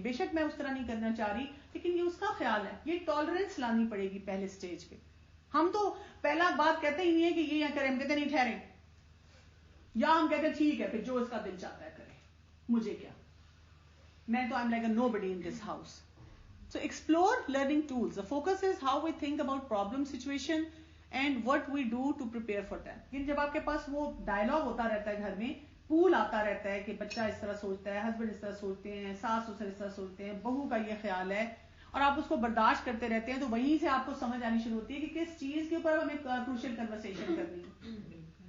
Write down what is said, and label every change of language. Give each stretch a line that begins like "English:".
Urdu: بے شک میں اس طرح نہیں کرنا چاہ رہی، لیکن یہ اس کا خیال ہے. یہ ٹالرنس لانی پڑے گی پہلے سٹیج پہ. ہم تو پہلا بات کہتے ہی نہیں ہے کہ یہ یا کریں، ہم کہتے نہیں ٹھہریں، یا ہم کہتے ہیں ٹھیک ہے پھر جو اس کا دل چاہتا ہے کرے، مجھے کیا، میں تو
English: I'm like a nobody in this house. So explore learning tools. The focus is how we think about problem situation and what we do to prepare for them.
Urdu: لیکن جب آپ کے پاس وہ ڈائلاگ ہوتا رہتا ہے، گھر میں پول آتا رہتا ہے کہ بچہ اس طرح سوچتا ہے، ہسبینڈ اس طرح سوچتے ہیں، ساس سسر اس طرح سوچتے ہیں، بہو کا یہ خیال ہے، اور آپ اس کو برداشت کرتے رہتے ہیں، تو وہیں سے آپ کو سمجھ آنی شروع ہوتی ہے کہ کس چیز کے اوپر ہمیں کروشل کنورسیشن کرنی ہے.